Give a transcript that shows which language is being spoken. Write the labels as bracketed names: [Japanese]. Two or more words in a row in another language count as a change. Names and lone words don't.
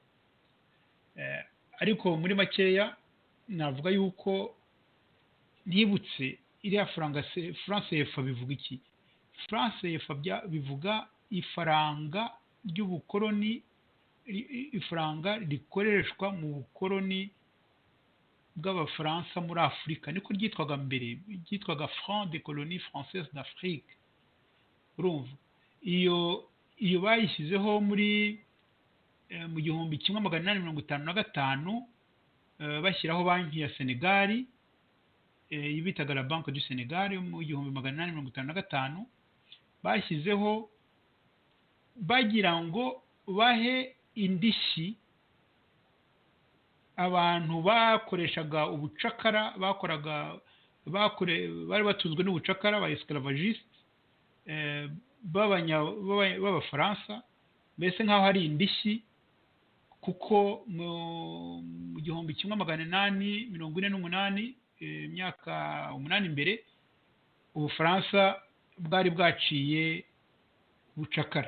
[Kinyarwanda] ariko muri makeya navuga yuko ntibutse iriya franc CFA bivuga iki franc CFA bivuga ifaranga ry'ubukoloni ifaranga rikoreshwa mu bukoloni bw'Abafaransa muri Afurika niko ryitwaga mbere ryitwaga [French] franc de colonie française d'Afrique [Kinyarwanda] urumva iyo bayishyizeho muri mu 1855 bashyiraho banki ya Senegal bitaga la Banque du Senegal mu 1855 bashyizeho bagira ngo bahe indishyi abantu bakoreshaga ubucakara bari batunzwe n'ubucakara ba esclavagiste b'abafaransa, mbese nk'aho hari indishyi, kuko mu 1848 imyaka 8 imbere ubufaransa bwari bwaciye bucakara.